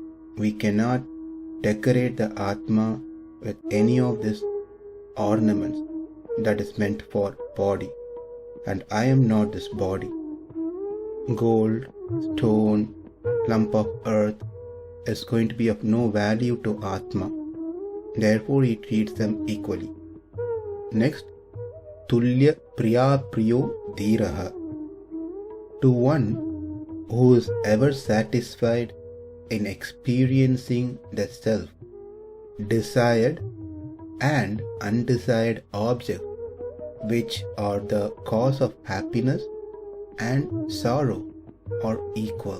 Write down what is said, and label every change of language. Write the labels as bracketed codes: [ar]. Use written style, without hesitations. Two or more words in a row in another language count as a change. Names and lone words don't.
[en] we cannot decorate the Atma with any of these ornaments that is meant for body. And I am not this body. Gold, stone, lump of earth is going to be of no value to Atma. Therefore, he treats them equally. Next, [sa] tulya-priyāpriyo dhīras. [en] To one who is ever satisfied in experiencing the self, desired and undesired objects, which are the cause of happiness and sorrow, are equal.